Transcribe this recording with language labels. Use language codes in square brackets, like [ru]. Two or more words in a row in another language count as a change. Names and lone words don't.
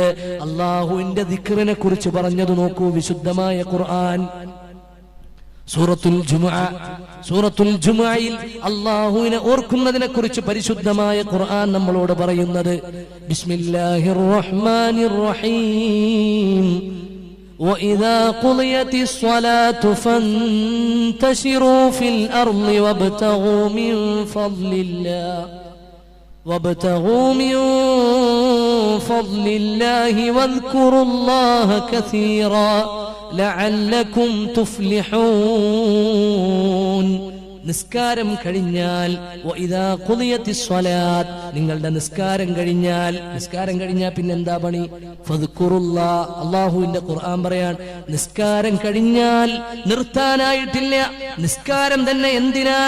[ml] അള്ളാഹുവിന്റെ ദിക്റിനെ കുറിച്ച് പറഞ്ഞത് നോക്കൂ വിശുദ്ധമായ ഖുർആൻ. സൂറത്തുൽ ജുമുഅയിൽ അല്ലാഹുവിനെ ഓർക്കുന്നതിനെ കുറിച്ച് പരിശുദ്ധമായ ഖുർആൻ നമ്മളോട് പറയുന്നത്, [ar] بسم الله الرحمن الرحيم, وَإِذَا قُضِيَتِ الصَّلَاةُ فَانتَشِرُوا فِي الْأَرْضِ وَابْتَغُوا مِنْ فَضْلِ اللَّهِ وَاذْكُرُوا اللَّهَ كَثِيرًا لَعَلَّكُمْ تُفْلِحُونَ. [ml] നിസ്കാരം കഴിഞ്ഞാൽ, നിങ്ങളുടെ നിസ്കാരം കഴിഞ്ഞാൽ പിന്നെ എന്താ പണി? [ar] ഫദ്കുറുല്ലാഹ്. [ml] അല്ലാഹുവിന്റെ ഖുർആൻ പറയാൻ, നിസ്കാരം കഴിഞ്ഞാൽ നിർത്താനായിട്ടില്ല. നിസ്കാരം തന്നെ എന്തിനാണ്?